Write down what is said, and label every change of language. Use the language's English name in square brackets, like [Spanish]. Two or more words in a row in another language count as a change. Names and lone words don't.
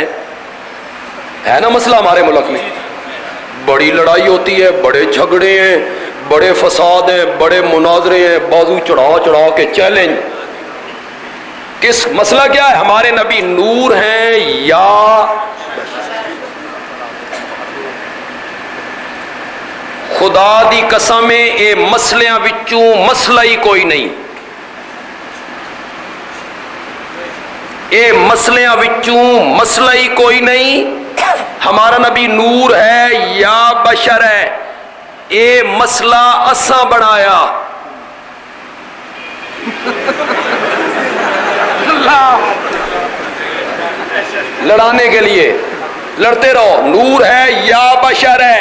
[Urdu] ہے نا مسئلہ ہمارے ملک میں، بڑی لڑائی ہوتی ہے، بڑے جھگڑے ہیں، بڑے فساد ہیں، بڑے مناظرے ہیں، بازو چڑھا چڑھا کے چیلنج۔ کس مسئلہ کیا ہے؟ ہمارے نبی نور ہیں یا [Punjabi] خدا دی قسم اے مسلیاں وچوں مسئلہ ہی کوئی نہیں، اے مسلیاں وچوں مسئلہ ہی کوئی نہیں، [Urdu] ہمارا نبی نور ہے یا بشر ہے، [Punjabi] اے مسئلہ اساں بڑھایا۔ [Urdu] لڑانے کے لیے لڑتے رہو، نور ہے یا بشر ہے۔